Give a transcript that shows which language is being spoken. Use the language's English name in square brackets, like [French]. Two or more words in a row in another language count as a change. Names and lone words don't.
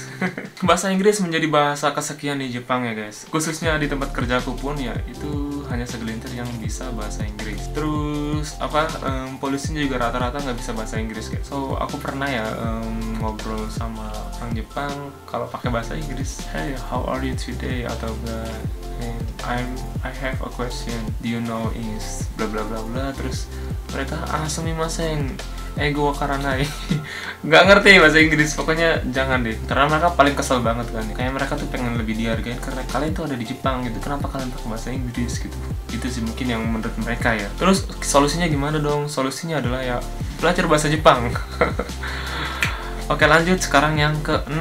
[Indonesian] Bahasa Inggris menjadi bahasa kesekian di Jepang ya guys. Khususnya di tempat kerjaku pun ya itu hanya segelintir yang bisa bahasa Inggris. Terus polisinya juga rata-rata nggak bisa bahasa Inggris guys. So aku pernah ya ngobrol sama orang Jepang kalau pakai bahasa Inggris. [English] Hey, how are you today? [Indonesian] Atau enggak, [English] I have a question. Do you know is bla bla bla bla. [Indonesian] Terus mereka [Japanese] すみません、英語分からない. [Indonesian] Nggak ngerti bahasa Inggris, pokoknya jangan deh. Karena mereka paling kesel banget kan. Kayak mereka tuh pengen lebih dihargain karena kalian tuh ada di Jepang gitu. Kenapa kalian pakai bahasa Inggris gitu? Itu sih mungkin yang menurut mereka ya. Terus solusinya gimana dong? Solusinya adalah ya belajar bahasa Jepang. Oke, lanjut sekarang yang ke-6.